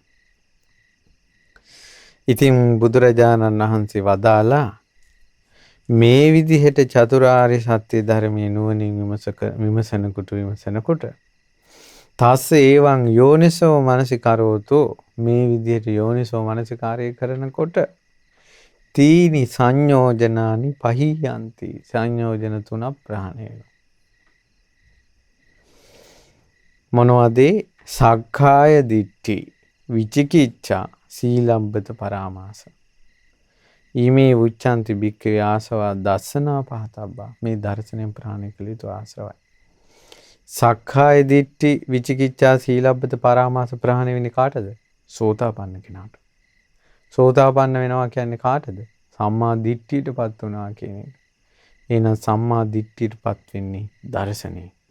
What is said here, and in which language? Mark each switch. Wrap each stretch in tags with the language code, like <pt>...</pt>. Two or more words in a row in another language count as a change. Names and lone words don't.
<si>ඉතින් බුදුරජාණන් වහන්සේ වදාලා මේ විදිහට චතුරාර්ය සත්‍ය ධර්මයේ නුවණින් විමසනකොට</si> <pi>තස්ස ඒවං යෝනිසෝ මනසිකරෝතු</pi> <si>මේ විදිහට යෝනිසෝ මනසිකාරය කරනකොට</si> <pi>තීනි සංයෝජනානි පහියන්ති</pi> <si>සංයෝජන 3 ප්‍රහාණය වෙනවා. මොනවද?</si> <pi>සක්කාය දිට්ඨි විචිකිච්ඡා සීලබ්බත පරාමාස. ඊමේ උච්චන්ති බික්කේ ආසවා දස්සනා පහතබ්බා.</pi> <si>මේ දර්ශනයෙන් ප්‍රහාණය කළ යුතු ආශ්‍රවයි.</si> <pi>සක්කාය දිට්ඨි විචිකිච්ඡා සීලබ්බත පරාමාස</pi> <si>ප්‍රහාණය වෙන්නේ කාටද? සෝතාපන්න කෙනාට. සෝතාපන්න වෙනවා කියන්නේ කාටද? සම්මා දිට්ඨියටපත් වුණා කියන එක. එහෙනම් සම්මා දිට්ඨියටපත් වෙන්නේ දර්ශනේ.</si>